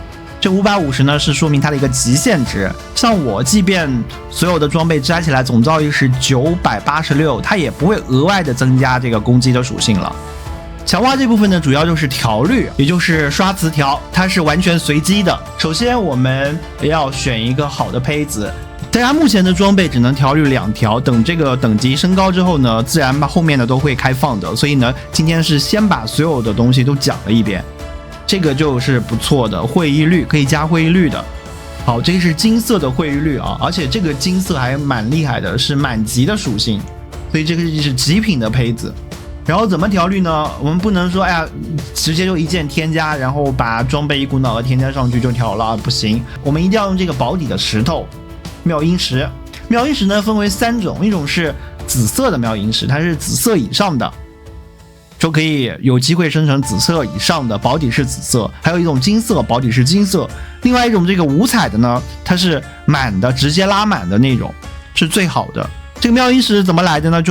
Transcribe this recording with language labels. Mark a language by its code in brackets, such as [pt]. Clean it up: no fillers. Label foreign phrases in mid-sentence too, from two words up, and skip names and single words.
[zh] 這550呢是說明它的一個極限值，像我即便所有的裝備摘起來總造詣是986，它也不会額外的增加這個攻擊的屬性了。強化這部分呢主要就是調率，也就是刷詞條，它是完全隨機的。首先我們要選一個好的胚子，大家目前的裝備只能調率2條，等這個等級升高之後呢，自然把後面的都會開放的。所以呢，今天是先把所有的東西都講了一遍。這個就是不錯的會意率，可以加會意率的。好，這個是金色的會意率啊，而且這個金色還蠻厲害的，是滿級的屬性，所以這個是極品的胚子。然後怎麼調率呢？我們不能說哎呀，直接就一鍵添加，然後把裝備一股腦的添加上去就調了，不行。我們一定要用這個保底的石頭，妙音石。妙音石呢分為3種，一種是紫色的妙音石，它是紫色以上的，就可以有機會生成紫色以上的，保底是紫色。還有一種金色，保底是金色。另外一种这個5彩的呢，它是滿的，直接拉滿的那種，是最好的。這個妙音石怎麼來的呢？